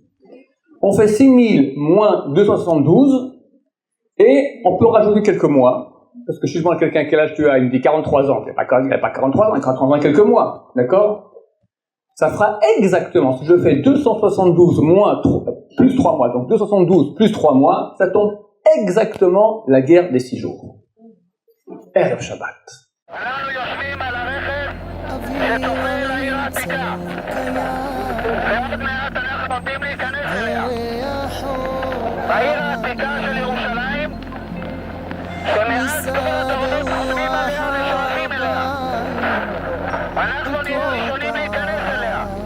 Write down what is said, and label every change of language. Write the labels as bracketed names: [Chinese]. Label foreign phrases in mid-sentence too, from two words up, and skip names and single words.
[French] On fait 6000 moins 272, et on peut rajouter quelques mois, parce que si je demande à quelqu'un quel âge tu as, il me dit 43 ans. Il n'a pas 43 ans, il a 43 ans quelques mois, d'accord? Ça fera exactement, si je fais 272 moins plus 3 mois, donc 272 plus 3 mois, ça tombe exactement la guerre des 6 jours. [Hebrew] ערב שבת. אנחנו יושבים על הרכב שתוכל לעיר העתיקה ועוד מעט אנחנו עומדים להיכנס אליה בעיר העתיקה של ירושלים שמאז תקופת האורות חותמים עליה ושואפים אליה אנחנו נהיה ראשונים להיכנס אליה